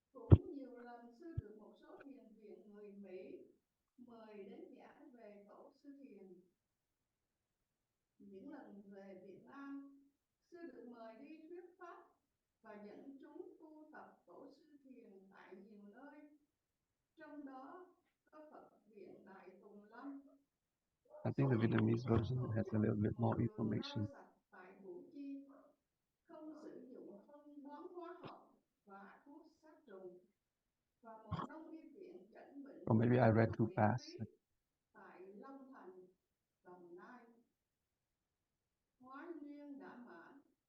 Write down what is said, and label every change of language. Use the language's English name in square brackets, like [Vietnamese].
[Vietnamese] Cũng nhiều lần sư được một số thiền viện người Mỹ mời đến giảng về tổ sư thiền. Những lần về Việt Nam, sư được mời đi thuyết pháp và dẫn chúng tu tập tổ sư thiền tại nhiều nơi. Trong đó có Phật viện Đại Tùng Lâm. [English] I think the Vietnamese version has a little bit more information. [Vietnamese] Tại Vũ Chi, không sử dụng phân bón hóa học và thuốc sát trùng. Và một đông y viện chẩn bệnh [English] Or maybe I read too fast. [Vietnamese] tại Long Thành, Đồng Nai. Hóa nguyên đã mãn.